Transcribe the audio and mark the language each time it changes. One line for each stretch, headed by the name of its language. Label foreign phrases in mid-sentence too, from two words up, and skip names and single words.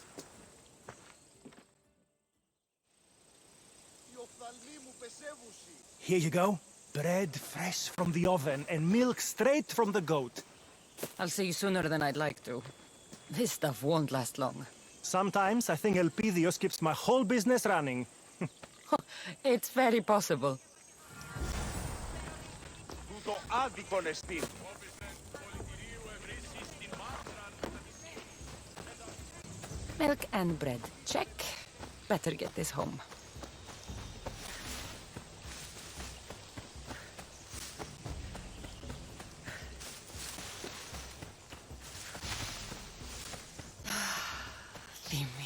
English: Here you go. Bread fresh from the oven and milk straight from the goat. I'll see you sooner than I'd like to. This stuff won't last long. Sometimes I think Elpidios keeps my whole business running. It's very possible.
Greek: Τούτο άδικον εστίν.
English: Milk and bread. Check. Better get this home. Dimmi.